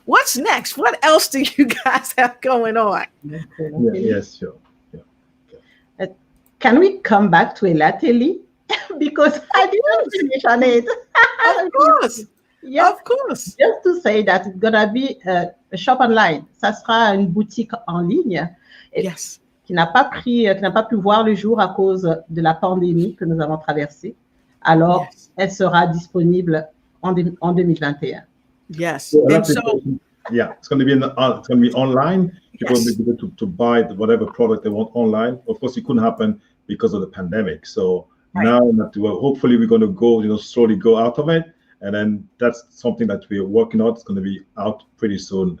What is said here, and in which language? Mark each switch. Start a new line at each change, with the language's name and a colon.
English: What else do you guys have going on? Yes, sure. Yeah. Can we come back to Elateli? Because I didn't finish on it. Of course. Yes, of course. Just to say that it's going to be a shop online.
French: Ça sera une boutique en ligne.
English: Yes.
French: Qui n'a pas pu voir le jour à cause de la pandémie que nous avons traversée. Alors, elle sera disponible en 2021.
English: Yes. And so, it's going to be online. People will be able to buy whatever product they want online. Of course, it couldn't happen because of the pandemic. So now that hopefully we're going to go, slowly go out of it. And then that's something that we're working on. It's going to be out pretty soon.